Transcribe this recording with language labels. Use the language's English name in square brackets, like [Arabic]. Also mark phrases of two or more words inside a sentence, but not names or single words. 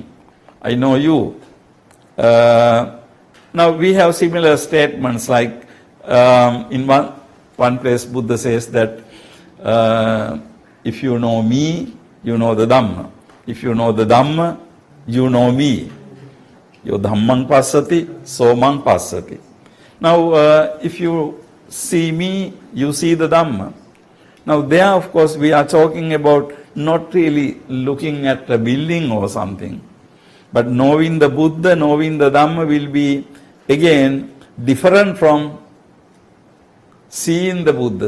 [English] I know you. Now, we have similar statements like in one place Buddha says that if you know me, you know the Dhamma. If you know the Dhamma, you know me. [Pali] Yo Dhammang passati, somang passati. [English] Now, if you see me, you see the Dhamma. Now, there, of course, we are talking about not really looking at a building or something, but knowing the Buddha, knowing the Dhamma will be, again, different from seeing the Buddha.